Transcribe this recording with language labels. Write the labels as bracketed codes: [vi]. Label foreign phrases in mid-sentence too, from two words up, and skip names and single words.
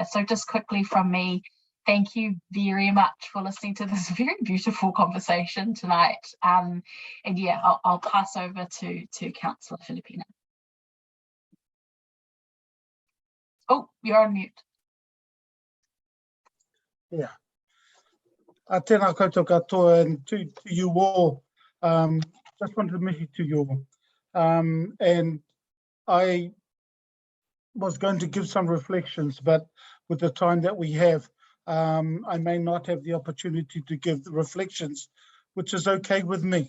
[en] So just quickly from me, thank you very much for listening to this very beautiful conversation tonight. And yeah, I'll pass over to Councillor Filipina. Oh, you're on mute. Yeah. [mi] Tēnā koutou katoa, [en] and to you all, just wanted to mihi to you all. And I was going to give some reflections, but with the time that we have, I may not have the opportunity to give the reflections, which is okay with me.